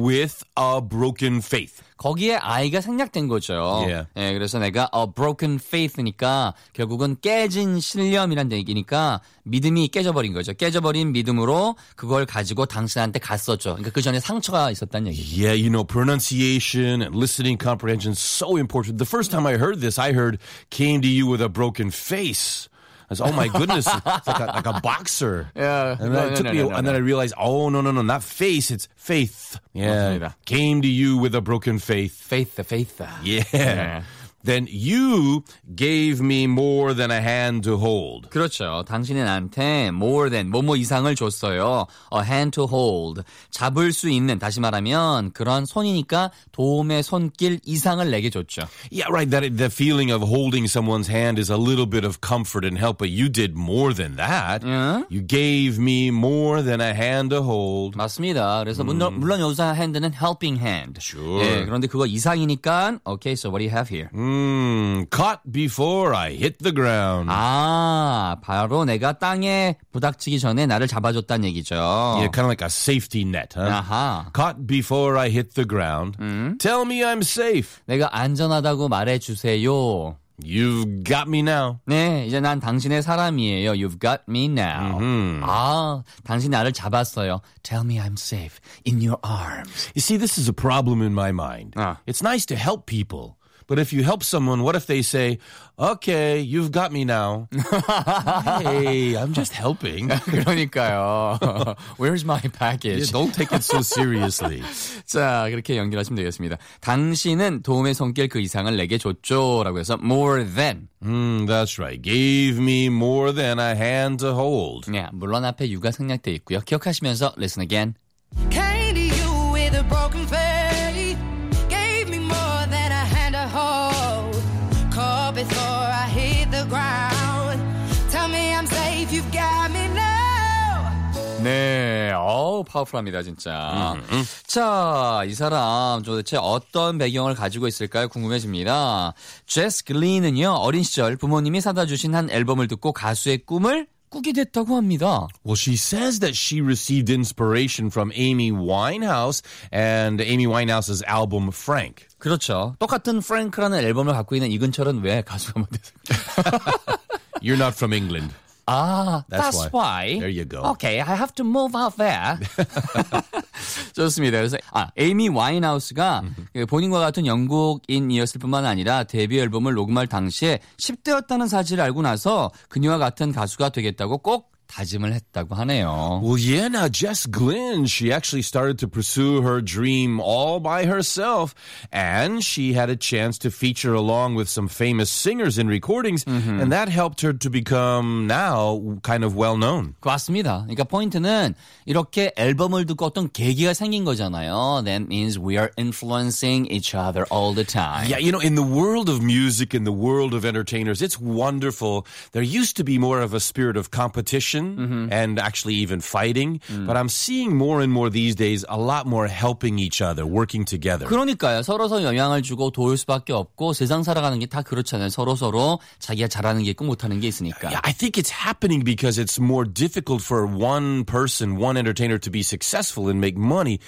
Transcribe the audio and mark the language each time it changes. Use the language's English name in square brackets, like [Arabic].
[English] with a broken faith. [Korean] 거기에 I가 생략된 거죠. [English] Yeah. [Korean] 네, 그래서 내가 [English] a broken faith [Korean] 니까 결국은 깨진 신념이라는 얘기니까 믿음이 깨져버린 거죠. 깨져버린 믿음으로 그걸 가지고 당신한테 갔었죠. 그러니까 그 전에 상처가 있었다는 얘기죠. [English] Yeah, you know, pronunciation and listening comprehension is so important. The first time I heard this, I heard came to you with a broken face. I said, oh my goodness, it's like a boxer. Yeah. And then I realized, oh, no, not face, it's faith. Yeah. Came to you with a broken faith. Faith. Yeah. Then you gave me more than a hand to hold. [Korean] 그렇죠. 당신이 나한테 [English] more than, [Korean] 뭐뭐 이상을 줬어요. [English] A hand to hold. [Korean] 잡을 수 있는, 다시 말하면 그런 손이니까 도움의 손길 이상을 내게 줬죠. [English] Yeah, right. That, the feeling of holding someone's hand is a little bit of comfort and help, but you did more than that. Yeah. You gave me more than a hand to hold. [Korean] 맞습니다. 그래서 물론 여기서 hand는 [English] helping hand. Sure. [Korean] 예, 그런데 그거 이상이니까, [English] okay, so what do you have here? Caught before I hit the ground. [Korean] 아, 바로 내가 땅에 부닥치기 전에 나를 잡아줬단 얘기죠. [English] Yeah, kind of like a safety net, huh? 아하. Caught before I hit the ground. Tell me I'm safe. [Korean] 내가 안전하다고 말해주세요. [English] You've got me now. [Korean] 네, 이제 난 당신의 사람이에요. [English] You've got me now. Mm-hmm. [Korean] 아, 당신이 나를 잡았어요. [English] Tell me I'm safe in your arms. You see, this is a problem in my mind. 아. It's nice to help people. But if you help someone, what if they say, okay, you've got me now. Hey, I'm just helping. [Korean] 그러니까요. [English] Where's my package? Yeah, don't take it so seriously. [Korean] 자, 그렇게 연결하시면 되겠습니다. 당신은 도움의 손길 그 이상을 내게 줬죠. 라고 해서 [English] more than. That's right. Gave me more than a hand to hold. Yeah, [Korean] 물론 앞에 you가 생략되어 있고요. 기억하시면서 [English] listen again. You've got me now. [Korean] 네, 어우, 파워풀합니다, 진짜. Mm-hmm. 자, 이 사람 도대체 어떤 배경을 가지고 있을까요? 궁금해집니다. Jess Glynn은요, 어린 시절 부모님이 사다 주신 한 앨범을 듣고 가수의 꿈을 꾸게 됐다고 합니다. [English] Well, she says that she received inspiration from Amy Winehouse and Amy Winehouse's album Frank. [Korean] 그렇죠. 똑같은 Frank라는 앨범을 갖고 있는 이근철은 왜 가수가 만드세요? [English] You're not from England. Ah, that's why. There you go. Okay, I have to move out there. [Korean] 좋습니다. 그래서 아, 에이미 와인하우스가 본인과 같은 영국인이었을 뿐만 아니라 데뷔 앨범을 녹음할 당시에 10대였다는 사실을 알고 나서 그녀와 같은 가수가 되겠다고 꼭 다짐을 했다고 하네요. [English] Well, yeah, now Jess Glynn, she actually started to pursue her dream all by herself. And she had a chance to feature along with some famous singers in recordings. Mm-hmm. And that helped her to become now kind of well-known. [Korean] 맞습니다. 그러니까 포인트는 이렇게 앨범을 듣고 어떤 계기가 생긴 거잖아요. [English] That means we are influencing each other all the time. Yeah, you know, in the world of music, in the world of entertainers, it's wonderful. There used to be more of a spirit of competition. And actually even fighting. But I'm seeing more and more these days a lot more helping each other, working together. [Korean] 그러니까요. 서로서 영향을 주고 도울 수밖에 없고 세상 살아가는 게 다 그렇잖아요. 서로서로 자기가 잘하는 게 있고 못하는 게 있으니까. [English] Yeah, I think it's happening because it's more difficult for one person, one entertainer to be successful and make money.